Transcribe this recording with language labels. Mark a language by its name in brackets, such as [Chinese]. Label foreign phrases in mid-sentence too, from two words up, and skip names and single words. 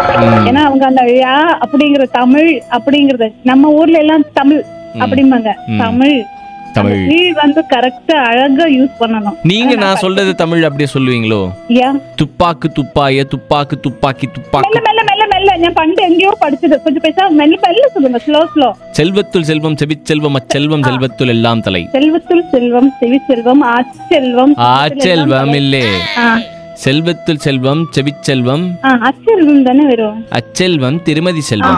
[Tamil] ஏன்னா அவங்க அந்த ழா அப்படிங்கிற தமிழ் அப்படிங்கறது நம்ம ஊர்ல எல்லாம் தமிழ் அப்படிம்பாங்க. தமிழ் வந்து கரெக்டா அழகா யூஸ் பண்ணணும். நீங்க நான் சொல்றது தமிழ் அப்படியே சொல்லுவீங்களோ? துப்பாக்கு துப்பாய துப்பாக்கு துப்பாக்கி துப்பாக்கு. மெல்ல மெல்ல மெல்ல [Malayalam] ഞാൻ പണ്ട് എങ്ങോ പഠിച്ചത്. [Tamil] கொஞ்சம் பேசா மெல்ல மெல்ல சொல்லுங்க. [English] slow slow. [Tamil] செல்வத்துள் செல்வம் செவிச்செல்வம் அச்செல்வம் செல்வத்துள் எல்லாம் தலை. செல்வத்துள் செல்வம் செவிச்செல்வம் ஆச்செல்வம். ஆச்செல்வம் இல்லே, செல்வத்துள் செல்வம் செவிச்செல்வம் அச்செல்வம் தானே வரும். அச்செல்வம் திருமதி செல்வம்.